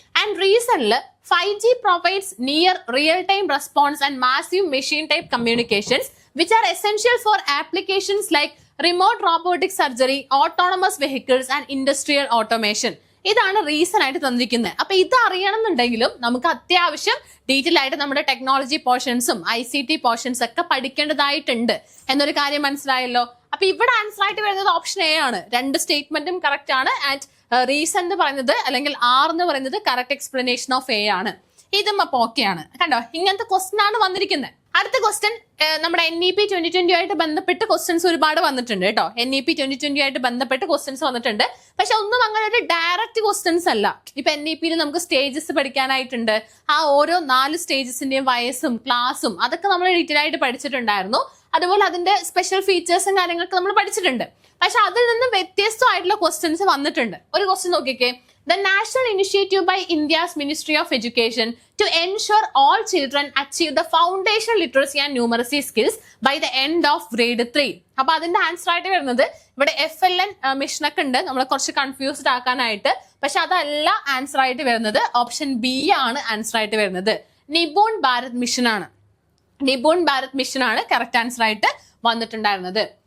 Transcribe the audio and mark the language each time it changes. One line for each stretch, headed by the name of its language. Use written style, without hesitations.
English: And reason: 5G provides near real-time response and massive machine-type communications, which are essential for applications like remote robotic surgery, autonomous vehicles, and industrial automation.
Malayalam: ഇതാണ് reason ആയിട്ട് തന്നിരിക്കുന്നത്. അപ്പൊ ഇത് അറിയണമെന്നുണ്ടെങ്കിലും നമുക്ക് അത്യാവശ്യം detail ആയിട്ട് നമ്മുടെ ടെക്നോളജി പോർഷൻസും ICT പോർഷൻസ് ഒക്കെ പഠിക്കേണ്ടതായിട്ടുണ്ട് എന്നൊരു കാര്യം മനസ്സിലായല്ലോ. അപ്പൊ ഇവിടെ ആൻസർ ആയിട്ട് വരുന്നത് ഓപ്ഷൻ എ ആണ്. 2 സ്റ്റേറ്റ്മെന്റും കറക്റ്റ് ആണ്. ആൻഡ് റീസൺ എന്ന് പറയുന്നത് അല്ലെങ്കിൽ R എന്ന് പറയുന്നത്
English: correct explanation of A
Malayalam: ആണ്. ഇതും അപ്പൊ ഓക്കെയാണ്. കണ്ടോ, ഇങ്ങനത്തെ ക്വസ്റ്റൻ ആണ് വന്നിരിക്കുന്നത്. അടുത്ത ക്വസ്റ്റ്യൻ നമ്മുടെ NEP 2020 ആയിട്ട് ബന്ധപ്പെട്ട് ക്വസ്റ്റ്യൻസ് ഒരുപാട് വന്നിട്ടുണ്ട് കേട്ടോ. NEP 2020 ആയിട്ട് ബന്ധപ്പെട്ട് ക്വസ്റ്റ്യൻസ് വന്നിട്ടുണ്ട്. പക്ഷെ ഒന്നും അങ്ങനെ ഒരു ഡയറക്റ്റ് ക്വസ്റ്റ്യൻസ് അല്ല. ഇപ്പൊ NEP-യിൽ നമുക്ക് സ്റ്റേജസ് പഠിക്കാനായിട്ടുണ്ട്. ആ ഓരോ 4 സ്റ്റേജസിന്റെയും വയസ്സും ക്ലാസ്സും അതൊക്കെ നമ്മൾ ഡീറ്റെയിൽ ആയിട്ട് പഠിച്ചിട്ടുണ്ടായിരുന്നു. അതുപോലെ അതിന്റെ സ്പെഷ്യൽ ഫീച്ചേഴ്സും കാര്യങ്ങളൊക്കെ നമ്മൾ പഠിച്ചിട്ടുണ്ട്. പക്ഷെ അതിൽ നിന്ന് വ്യത്യസ്തമായിട്ടുള്ള ക്വസ്റ്റ്യൻസ് വന്നിട്ടുണ്ട്. ഒരു ക്വസ്റ്റ്യൻ നോക്കിക്കേ.
English: The national initiative by India's Ministry of Education to ensure all children achieve the foundational literacy and numeracy skills by the end of grade 3.
Malayalam: അപ്പൊ അതിന്റെ ആൻസർ ആയിട്ട് വരുന്നത് ഇവിടെ FLN മിഷൻ ഒക്കെ ഉണ്ട്, നമ്മളെ കുറച്ച് കൺഫ്യൂസ്ഡ് ആക്കാനായിട്ട്. പക്ഷെ അതല്ല ആൻസർ ആയിട്ട് വരുന്നത്. ഓപ്ഷൻ B ആണ് ആൻസർ ആയിട്ട് വരുന്നത്. നിപുൺ ഭാരത് മിഷൻ ആണ്. നിപുൺ ഭാരത് മിഷൻ ആണ് കറക്റ്റ് ആൻസർ ആയിട്ട് വന്നിട്ടുണ്ടായിരുന്നത്.